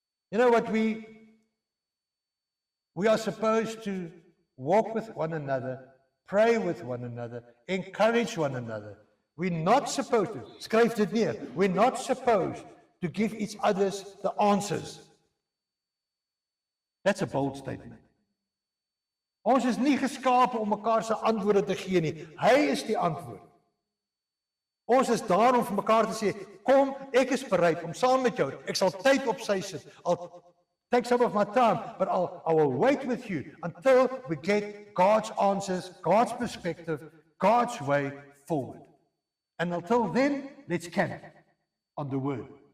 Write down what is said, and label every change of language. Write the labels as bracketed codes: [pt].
[en] You know what, we are supposed to walk with one another, pray with one another, encourage one another. We're not supposed to, [af] skryf dit neer, [en] we're not supposed to give each other the answers. That's a bold statement. [af] Ons is nie geskape om mekaar se antwoorde te gee nie. Hy is die antwoord. Ons is daar om vir mekaar te sê, kom, ek is bereid om saam met jou, ek sal tyd op sy sit. [en] I'll take some of my time, but I will wait with you until we get God's answers, God's perspective, God's way forward. And until then, let's camp on the word.